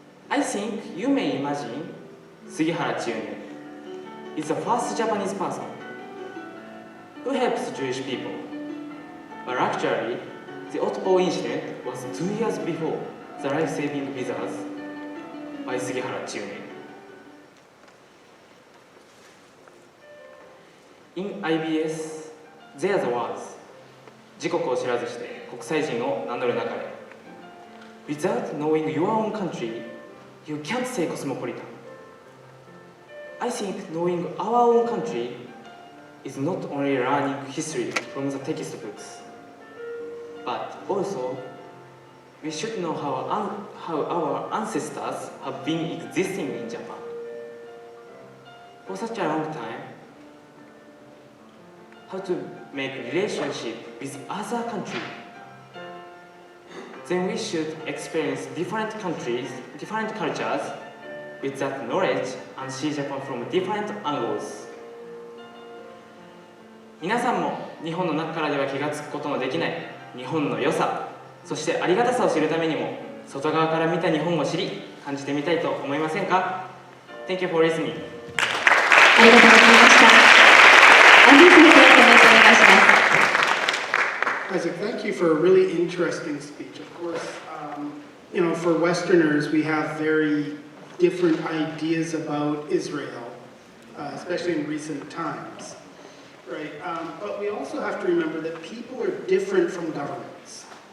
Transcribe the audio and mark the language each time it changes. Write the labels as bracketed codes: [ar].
[en] I think you may imagine Sugihara Chiune is the first Japanese person who helps Jewish people. But actually, the Otpo incident was 2 years before the life-saving visas by Sugihara Chiune. In iBS, there's the words, [ja] 自国を知らずして国際人を名乗るなかれ. [en] Without knowing your own country, you can't say cosmopolitan. I think knowing our own country is not only learning history from the textbooks, but also we should know how our ancestors have been existing in Japan for such a long time, how to make relationship with other countries. Then we should experience different countries, different cultures with that knowledge and see Japan from different angles. [ja] 皆さんも日本の中からでは気がつくことのできない日本の良さ、そしてありがたさを知るためにも外側から見た日本を知り感じてみたいと思いませんか？ [en] Thank you for listening. [ja] ありがとうございました。アンディ先生、コメントお願いします。 [en] Isaac, thank you for a really interesting speech. Of course, for Westerners, we have very different ideas about Israel, especially in recent times, right? But we also have to remember that people are different from governments.